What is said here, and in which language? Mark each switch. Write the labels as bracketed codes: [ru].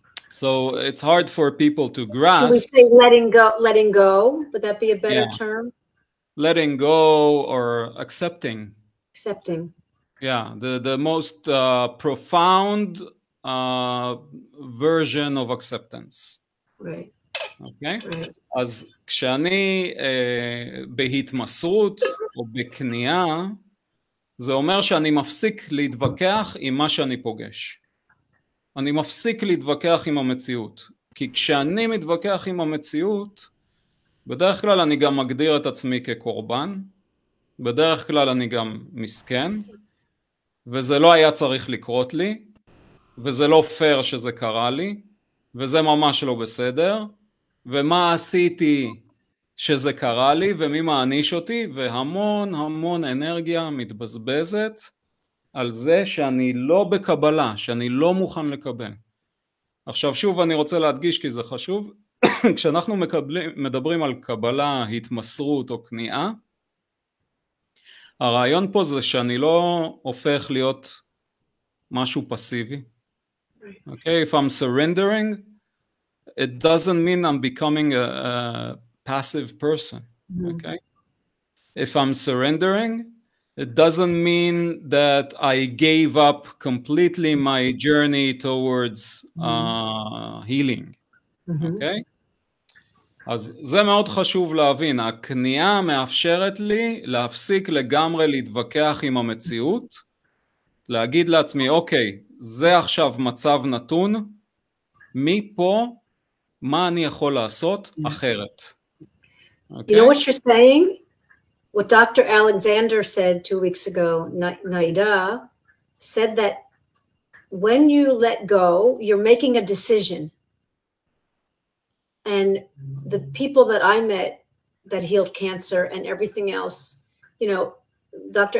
[en] So it's hard for people to grasp. Can we say letting go? Letting go, would that be a better term? Letting go or accepting. Accepting. Yeah, the most profound version of acceptance. Right. Okay? Right. [he] אז כשאני בהתמסרות או בכניעה, זה אומר שאני מפסיק להתווכח עם מה שאני פוגש. אני מפסיק להתווכח עם המציאות. כי כשאני מתווכח עם המציאות, בדרך כלל אני גם מגדיר את עצמי כקורבן, בדרך כלל אני גם מסכן, וזה לא היה צריך לקרות לי, וזה לא פייר שזה קרה לי, וזה ממש לא בסדר, ומה עשיתי שזה קרה לי, ומי מעניש אותי, והמון המון אנרגיה מתבזבזת על זה שאני לא בקבלה, שאני לא מוכן לקבל. עכשיו שוב אני רוצה להדגיש כי זה חשוב, כשאנחנו מדברים על קבלה, התמסרות או כניעה, הרעיון פה זה שאני לא הופך להיות משהו פסיבי. [en] Okay, if I'm surrendering, it doesn't mean I'm becoming a passive person. Okay? If I'm surrendering, it doesn't mean that I gave up completely my journey towards healing. Okay? [he] אז זה מאוד חשוב להבין, הכניעה מאפשרת לי להפסיק לגמרי להתווכח עם המציאות, להגיד לעצמי, אוקיי, זה עכשיו מצב נתון, מפה מה אני יכול לעשות אחרת. [en] Okay? You know what you're saying? What Dr. Alexander said 2 weeks ago, Naida, said that when you let go, you're making a decision. And the people that I met that healed cancer and everything else, you know, Dr.